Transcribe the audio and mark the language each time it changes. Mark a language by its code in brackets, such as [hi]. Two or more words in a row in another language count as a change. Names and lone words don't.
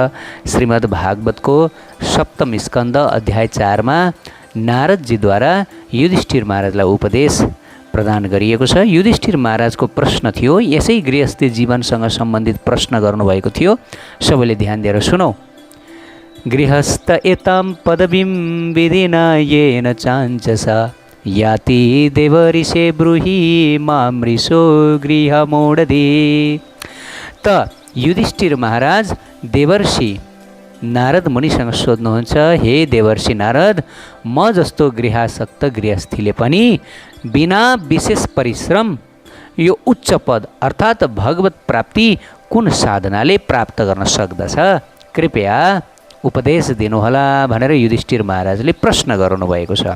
[ne] श्रीमद् भागवतको सप्तम स्कन्द अध्याय 4 मा नारदजीद्वारा युधिष्ठिर महाराजलाई उपदेश प्रदान गरिएको छ। युधिष्ठिर महाराजको प्रश्न थियो, यसै गृहस्थी जीवनसँग सम्बन्धित प्रश्न गर्नुभएको थियो। सबैले ध्यान दिएर सुनौ। [sa] गृहस्थ एतां पदवीं विधिना येन चाञ्चसा याति देवऋषे ब्रूहि मामृषो गृहमोढदे। [ne] त युधिष्ठिर महाराज देवर्षि नारद मुनिसँग सोध्नुहुन्छ, हे देवर्षि नारद, म जस्तो गृहासक्त गृहस्थीले पनि बिना विशेष परिश्रम यो उच्च पद अर्थात् भगवत प्राप्ति कुन साधनाले प्राप्त गर्न सक्दछ? कृपया उपदेश दिनुहोला भनेर युधिष्ठिर महाराजले प्रश्न गर्नुभएको छ।